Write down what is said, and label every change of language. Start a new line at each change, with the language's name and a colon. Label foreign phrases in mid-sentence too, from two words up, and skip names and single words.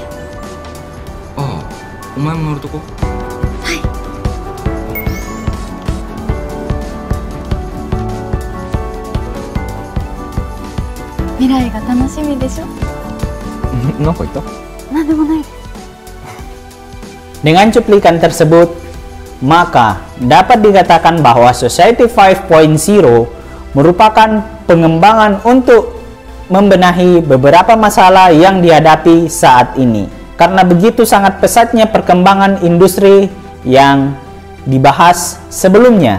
Japanese: ああ、お前も乗るとこ？はい。未来が楽しみでしょ。なんか言った？なんでもないです。
Indonesian: Dengan cuplikan tersebut, maka dapat dikatakan bahwa Society 5.0 merupakan pengembangan untuk membenahi beberapa masalah yang dihadapi saat ini. Karena begitu sangat pesatnya perkembangan industri yang dibahas sebelumnya.